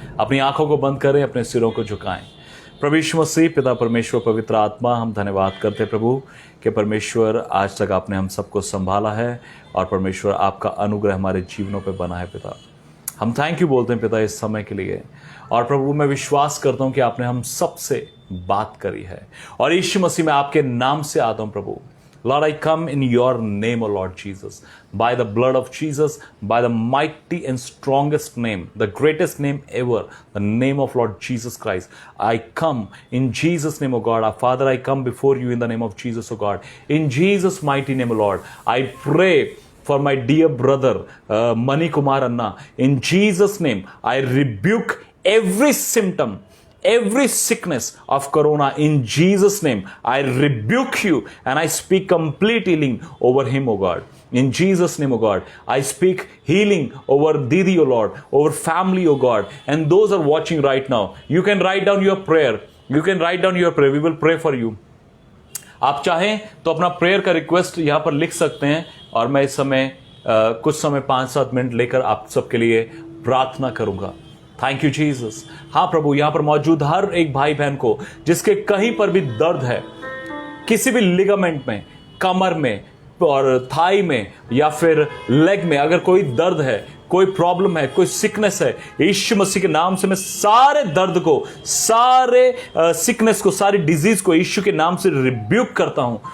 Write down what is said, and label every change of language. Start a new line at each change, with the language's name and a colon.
Hindi: अपनी आंखों को बंद करें, अपने सिरों को झुकाएं। प्रभु यीशु मसीह, पिता परमेश्वर, पवित्र आत्मा, हम धन्यवाद करते हैं प्रभु कि परमेश्वर आज तक आपने हम सबको संभाला है और परमेश्वर आपका अनुग्रह हमारे जीवनों पे बना है। पिता हम थैंक यू बोलते हैं पिता इस समय के लिए। और प्रभु मैं विश्वास करता हूं कि आपने हम सबसे बात करी है और यीशु मसीह में आपके नाम से आता हूं प्रभु।
English: Lord, I come in your name, O Lord Jesus, by the blood of Jesus, by the mighty and strongest name, the greatest name ever, the name of Lord Jesus Christ. I come in Jesus' name, O God. Our Father, I come before you in the name of Jesus, O God. In Jesus' mighty name, O Lord, I pray for my dear brother, Mani Kumar Anna. In Jesus' name, I rebuke every symptom, every sickness of corona. In Jesus' name, I rebuke you and I speak complete healing over him, O God. In Jesus' name, O God, I speak healing over Didi, O Lord, over family, O God, and those are watching right now. You can write down your prayer. You can write down your prayer. We will pray for you.
Hindi: आप चाहें तो अपना prayer का request यहाँ पर लिख सकते हैं और मैं इस समय कुछ समय 5-7 मिनट लेकर आप सबके लिए प्रार्थना करूंगा।
English: Thank you Jesus.
Hindi: हाँ प्रभु, यहां पर मौजूद हर एक भाई बहन को जिसके कहीं पर भी दर्द है, किसी भी लिगामेंट में, कमर में और थाई में या फिर लेग में, अगर कोई दर्द है, कोई प्रॉब्लम है, कोई सिकनेस है, यीशु मसीह के नाम से मैं सारे दर्द को, सारे सिकनेस को, सारी डिजीज को यीशु के नाम से रिब्यूक करता हूं।